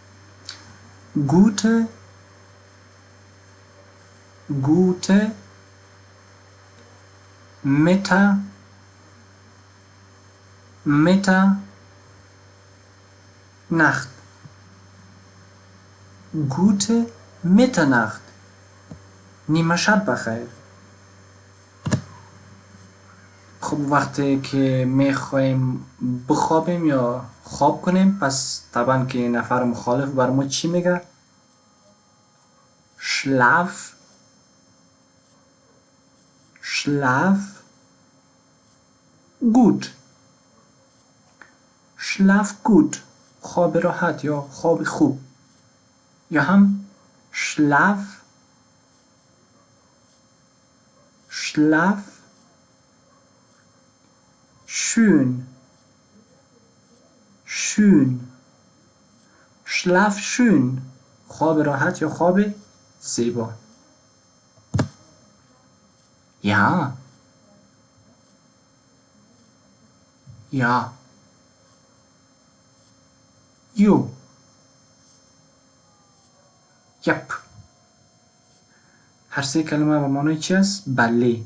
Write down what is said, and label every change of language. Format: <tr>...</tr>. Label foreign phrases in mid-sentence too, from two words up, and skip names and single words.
<de>gute Mitternacht gute Mitternacht،</de> <fa>نیمه شب بخیر. خب وقتی که میخوایم بخوابیم یا خواب کنیم، پس طبعا که نفر مخالف بر ما چی میگه؟</fa> <de>schlaf schlaf gut schlaf gut</de> <fa>خواب راحت یا خواب خوب یا هم schlaf</fa> <de>schlaf schön schön schlaf schön</de> <fa>خواب راحت یا خواب زیبا یا</fa> <de>ja jo jup</de> <fa>هر سه کلمه به معنای چی است؟ بله.</fa>